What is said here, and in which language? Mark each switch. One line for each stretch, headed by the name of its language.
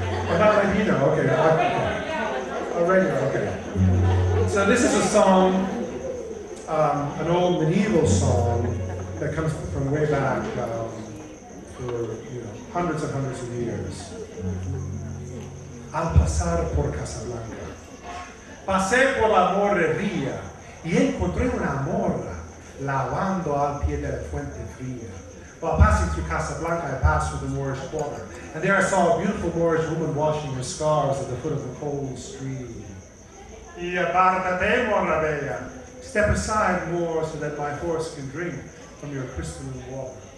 English: Oh, not Ladino, okay. Regular, okay. So this is a song, an old medieval song that comes from way back for hundreds and hundreds of years.
Spanish: Al pasar por Casablanca, pasé por la morrería y encontré una morra lavando al pie de la fuente fría.
English: While passing through Casablanca, I passed through the Moorish quarter, and there I saw a beautiful Moorish woman washing her scarves at the foot of the cold stream.
Spanish: Y apártate, morra bella.
English: Step aside, Moor, so that my horse can drink from your crystalline water.